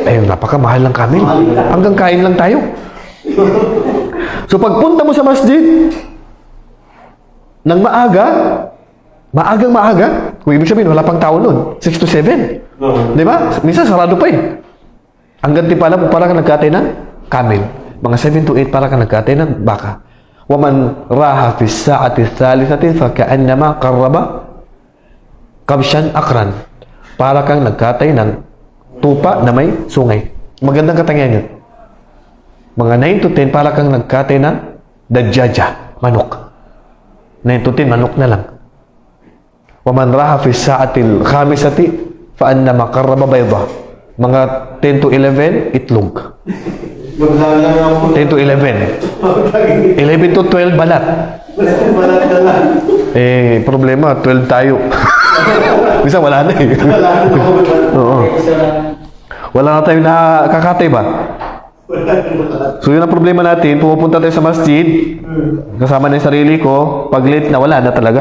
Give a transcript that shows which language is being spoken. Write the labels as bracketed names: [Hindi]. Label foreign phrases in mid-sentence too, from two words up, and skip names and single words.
[Filipino] Eh, napakamahal ng kamil. Hanggang kain lang tayo. So, pagpunta mo sa masjid, nang maagang maaga, kung ibig sabihin, wala pang tao nun, 6 to 7. Di ba? Minsan, sarado pa eh. Ang gantimpala mo, para kang nagkatay ng kamil. Mga 7 to 8, para kang nagkatay ng baka. [Arabic] وَمَنْ رَاحَ فِي السَّاعَةِ الثَّالِثَةِ فَكَأَنَّمَا قَرَّبَ كبشا أقرن. [Filipino] Para kang nagkatay ng tupa na may sungay. Magandang katangian yun. Mga 9 to 10, para kang nagkatay ng dajjaja, manok. 9 to 10, manok na lang. [Arabic] وَمَنْ رَاحَ فِي السَّاعَةِ الْخَامِسَةِ فَأَنَّمَا قَرَّبَ بَيْضَةً. [Filipino] Mga 10 to 11, itlog. 10 to 11. 11 to 12, balat. Eh, problema, 12 tayo. Bisa wala na eh. Oo. Wala na tayong nakakatay ba? So yun ang problema natin, pumupunta tayo sa masjid, kasama na yung sarili ko, pag late na, wala na talaga.